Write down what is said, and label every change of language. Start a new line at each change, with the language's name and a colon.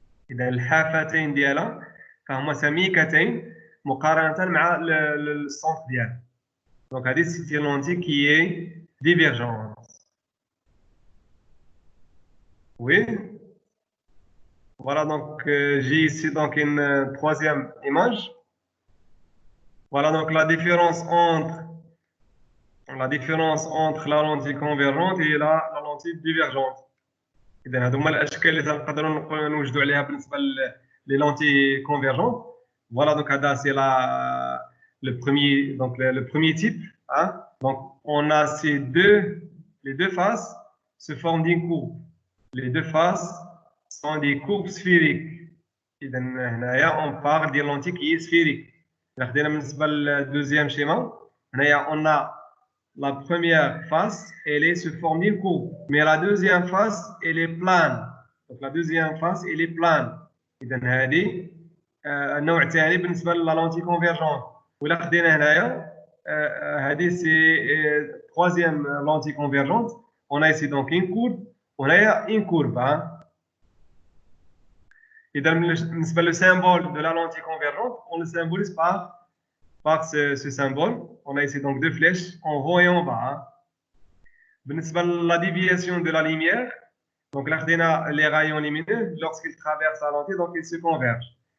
Arabic: إذا الحافتين ديالها فهما سميكتين مقارنة مع السونتر ديالها.
French: Donc هذه c'est une lentille qui est divergente. Oui. Voilà donc j'ai ici donc une troisième image. Voilà donc la différence entre la lentille convergente et la lentille divergente.
Arabic: إذا هذو هما الاشكال اللي تنقدروا نوجدوا عليها بالنسبه لي لونتي كونفيرجون.
French: Voilà donc هذا c'est le premier type, hein. Donc on a les deux faces se forment d'une courbe. Les deux faces sont des courbes sphériques. إذا هنايا on parle des lentilles qui est sphérique.
Arabic: خدينا بالنسبه للدوزيام schéma.
French: هنايا on a la première face, elle est se forme d'une courbe. Mais la deuxième face, elle est plane. Donc la deuxième face, elle est plane.
Arabic: إذا هذه النوع الثاني بالنسبة لا لونتي كونفيرجون. ولا خدينا هنايا هذه سي troisième lentille convergente.
French: On a ici donc une courbe. وهنايا une courbe. إذا بالنسبة le symbole de la lentille convergente, on le symbolise par ce symbole. On a ici donc deux flèches en haut et en bas. La déviation de la lumière, donc là, les rayons lumineux, lorsqu'ils traversent la lentille, donc ils se convergent.